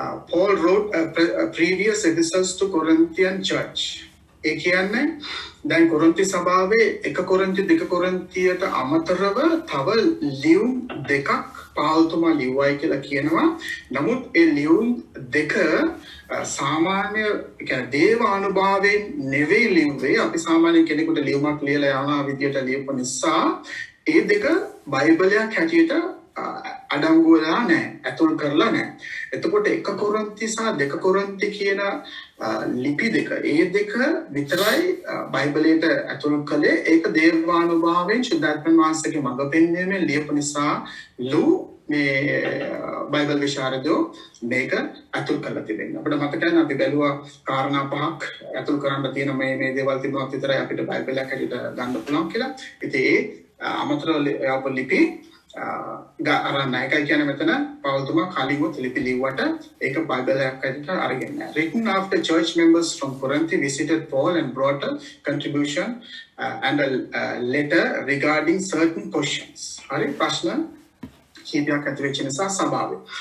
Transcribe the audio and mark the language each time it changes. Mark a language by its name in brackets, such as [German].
[English] Paul wrote previous epistles to Corinthian church. [Sinhala] ඒ කියන්නේ දැන් කොරින්ති සභාවේ 1 කොරින්ති 2 කොරින්තියට අමතරව තව ලියුම් දෙකක් පාවුල්තුමා ලිව්වයි කියලා කියනවා. නමුත් ඒ ලියුම් දෙක සාමාන්‍ය කියන්නේ දේවානුභාවයෙන් නෙවෙයි ලිව්වේ. අපි සාමාන්‍ය කෙනෙකුට ලියුමක් ලියලා යනවා විදියට ලියපු නිසා ඒ දෙක බයිබලයක් හැටියට අඩංගු වෙලා නැහැ, ඇතුල් කරලා නැහැ. එතකොට 1 කොරින්ති සහ 2 කොරින්ති කියන ලිපි දෙක ඒ දෙක විතරයි බයිබලයට ඇතුල් කළේ. ඒක දේවානුභාවයෙන් ශුද්ධාත්ම වහන්සේගේ මඟ පෙන්වීමෙන් ලියපු නිසා මේ බයිබල් විශාරදෝ මේක ඇතුල් කරලා තිබෙනවා. අපිට මතකයි අපි බැලුවා කාරණා පහක් ඇතුල් කරන්න තියෙන මේ දේවල් තිබුණාත් විතරයි අපිට බයිබලයක් හැටියට ගන්න පුළුවන් කියලා. ඉතින් ඒ අමතරව ලිපි අරන්න එකයි කියන්නේ මෙතන පවුල්තුමා කලින්ම ලිපි ලිව්වට ඒක බයිබලයක් ඇතුළත අරගෙන නැහැ. [English] Written after church members from Corinth visited Paul and brought a contribution and a letter regarding certain questions. [Sinhala] හරි ප්‍රශ්න කීපයක් ඇති වෙච්ච නිසා සභාවේ.